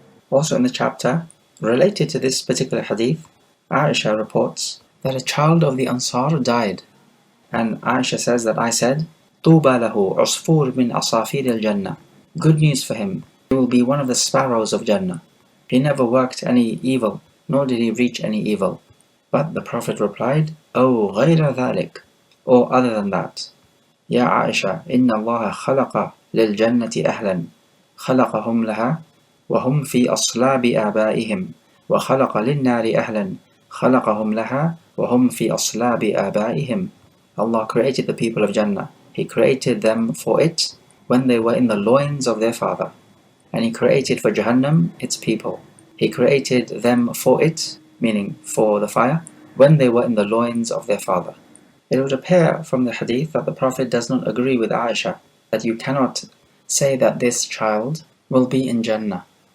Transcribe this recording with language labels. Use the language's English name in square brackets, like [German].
[English] Also in the chapter related to this particular hadith, Aisha reports that a child of the Ansar died, and Aisha says that I said, [Arabic] طُوبَى لَهُ عُصْفُورٌ مِّنْ أَصَافِيرِ الْجَنَّةِ. [English] Good news for him, he will be one of the sparrows of Jannah. He never worked any evil, nor did he reach any evil. But the Prophet replied, [Arabic] أَوْ غَيْرَ ذَلِكَ, [English] or other than that. [Arabic] يا عائشة إن الله خلق للجنة أهلا خلقهم لها وهم في أصلاب آبائهم وخلق للنار أهلا خلقهم لها وهم في أصلاب آبائهم. [English] Allah created the people of Jannah. He created them for it when they were in the loins of their father. And He created for Jahannam its people. He created them for it, meaning for the fire, when they were in the loins of their father. It would appear from the hadith that the Prophet does not agree with Aisha, that you cannot say that this child will be in Jannah.